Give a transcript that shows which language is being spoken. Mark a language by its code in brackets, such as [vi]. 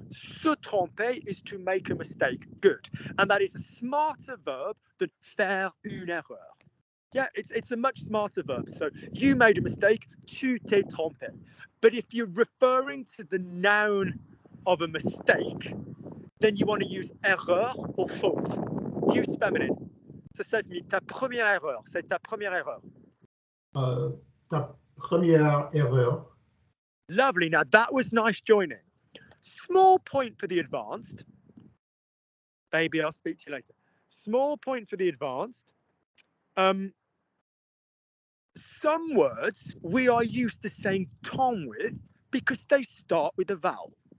[en] Se tromper is to make a mistake. Good. And that is a smarter verb than faire une erreur. Yeah, it's a much smarter verb. So you made a mistake, tu t'es trompé. But if you're referring to the noun of a mistake, then you want to use erreur or faute. Use feminine. So say to me, ta première erreur. C'est ta première erreur. [fr] Ta première erreur. [en] Lovely. Now that was nice joining. Small point for the advanced. Baby, I'll speak to you later. Small point for the advanced. Some words we are used to saying ton with because they start with a vowel.